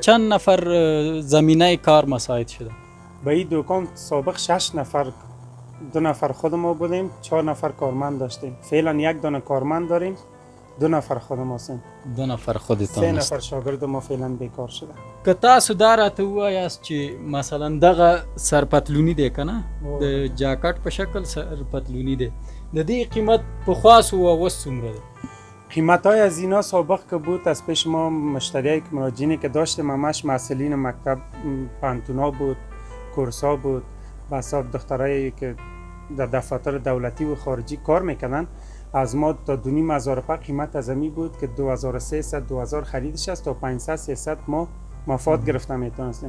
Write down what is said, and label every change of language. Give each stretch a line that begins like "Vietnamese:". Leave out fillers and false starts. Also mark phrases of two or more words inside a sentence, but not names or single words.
Persian: چند نفر زمینه کار مساعد شده؟ به این دکان سابق 6 نفر، 2 نفر خود ما بودیم، 4 نفر کارمند داشتیم. فعلا 1 دانه کارمند داریم، 2 نفر خود ما هستیم، 2 نفر 3 خودتان است. نفر شاگرد ما فعلا بیکار شده.
Pashto: که تاسو دا راته ووایاست چې مثلا دغه سرپتلونی دی که نه د جاکټ په شکل سرپتلونی دی، د دې قیمت پخوا سو و اوس څومره دی؟
Persian: قیمت های از اینا سابق که بود از پیش ما مشتریایی که مراجعینی که داشتیم همش مسئولین مکتب، پانتونا بود، کورسا بود، بسا دخترایی که در دفاتر دولتی و خارجی کار میکنن. از ما تا 2,500 روپیه قیمت از امی بود که 2300 2000 خریدش است، تا 500 300 ما مفاد گرفته میتونستیم.